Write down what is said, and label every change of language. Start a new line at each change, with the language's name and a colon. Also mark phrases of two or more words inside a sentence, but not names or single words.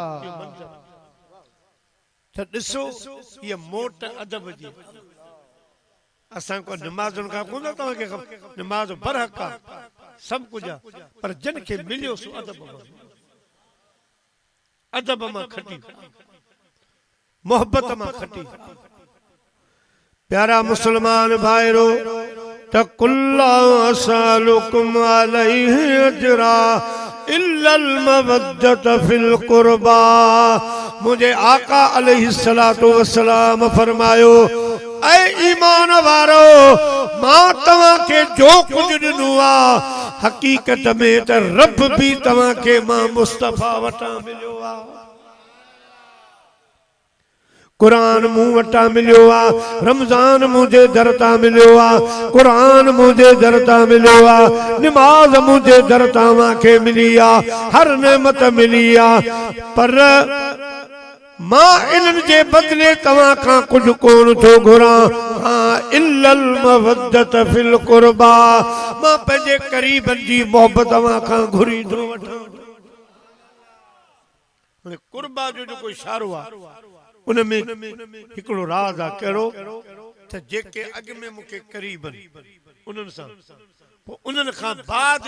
Sindhi: त ॾिसो इहा मोट अदब जी असां को नमाज़ुनि खां कोन तव्हांखे नमाज़ बरहक आहे सभु कुझु आहे पर जिन खे मिलियो सो अदब मां खटी मोहब्बत मां खटी प्यारा मुसलमान भाइरो त कुल्ला
Arabic: أسألكم عليه أجرا إلا المودة في القربى
Sindhi: मुझे आका
Arabic: عليه الصلاة والسلام
Sindhi: फरमायो ऐ ईमान वारो मां तव्हां के जो कुछ ॾिनो आहे हकीकत में त रब भी तव्हां के मां मुस्तफा वटां मिलियो आहे कुरान मूं वटां मिलियो आहे रमज़ान मुंहिंजे दर तां मिलियो आहे कुरान मुंहिंजे दर तां मिलियो आहे नमाज़ मुंहिंजे दर तां मूंखे मिली आहे हर नेमत मिली आहे पर मां इन्हनि जे बदिले तव्हां खां कुझु कोन थो घुरां हाँ
Arabic: إلا المودة في القربى
Sindhi: मां पंहिंजे क़रीबनि जी मोहबत तव्हां खां घुरी थो वठां कुर्बा जो जेको इशारो आहे उनमें हिकिड़ो राज आहे कहिड़ो त जेके अॻ में मूंखे क़रीब आहिनि उन्हनि सां पोइ उन्हनि खां बाद